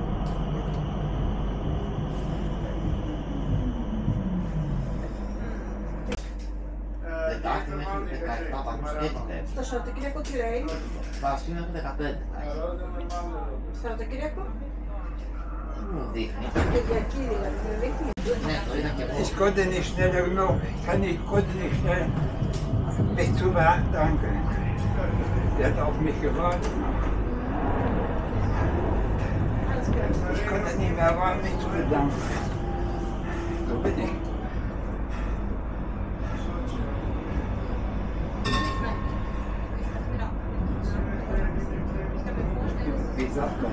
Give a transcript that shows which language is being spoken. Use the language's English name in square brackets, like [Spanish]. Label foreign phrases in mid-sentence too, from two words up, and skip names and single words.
[Greek] Τετάρτη μέχρι 17 βαθμούς και την Πέμπτη. Το Σαββατοκύριακο τι λέει, Παρασκευή μέχρι 15 θα έχει. Σαββατοκύριακο, Μου δείχνει. Κυριακή δηλαδή, δεν δείχνει. Ναι, το είδα και εγώ. [German] Ich konnte nicht schneller genug. Ich konnte nicht schnell mich zu bedanken. Der hat auf mich gewartet. Ich konnte nicht mehr warten, mich zu bedanken. So bin ich. Wie sagt man?